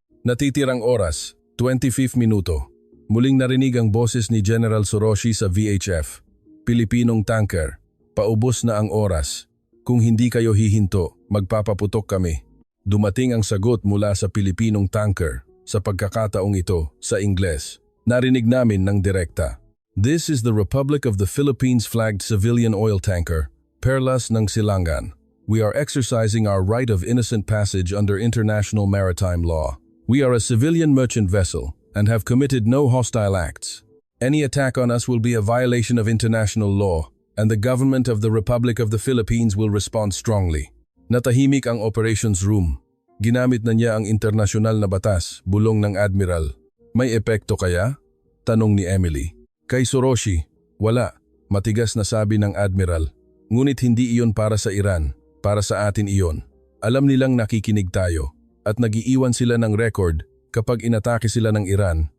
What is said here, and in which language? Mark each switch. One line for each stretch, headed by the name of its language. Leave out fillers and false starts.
Filipino: Natitirang oras, 25 minuto. Muling narinig ang boses ni General Soroshi sa VHF. Pilipinong tanker, paubos na ang oras. Kung hindi kayo hihinto, magpapaputok kami. Dumating ang sagot mula sa Pilipinong tanker. Sa pagkakataong ito, sa Ingles, narinig namin ng direkta.
English: This is the Republic of the Philippines flagged civilian oil tanker, Perlas ng Silangan. We are exercising our right of innocent passage under international maritime law. We are a civilian merchant vessel and have committed no hostile acts. Any attack on us will be a violation of international law, and the government of the Republic of the Philippines will respond strongly.
Filipino: Natahimik ang operations room. Ginamit na niya ang internasyonal na batas, bulong ng admiral. May epekto kaya? Tanong ni Emily. Kay Soroshi, wala. Matigas na sabi ng admiral. Ngunit hindi iyon para sa Iran, para sa atin iyon. Alam nilang nakikinig tayo, at nag-iiwan sila ng record kapag inatake sila ng Iran.